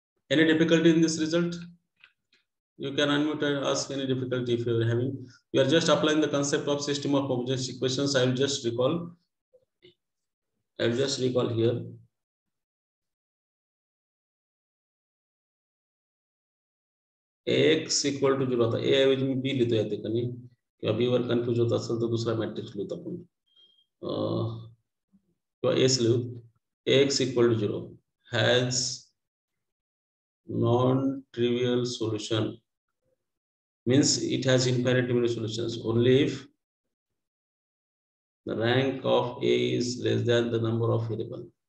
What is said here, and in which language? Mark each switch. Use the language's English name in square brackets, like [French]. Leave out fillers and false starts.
[English] Any difficulty in this result? You can unmute and ask any difficulty if you are having. We are just applying the concept of system of homogeneous equations. I will just recall here. Ax equal to 0 था. [Marathi] A ऐवजी मी B लिहितो या ठिकाणी. किंवा B वर confuse होत असेल तर दुसरा मॅट्रिक्स लिहितो आपण. किंवा S लिहू. [English] Ax equal to 0 has non-trivial solution. Means it has infinite many solutions only if the rank of A is less than the number of variable.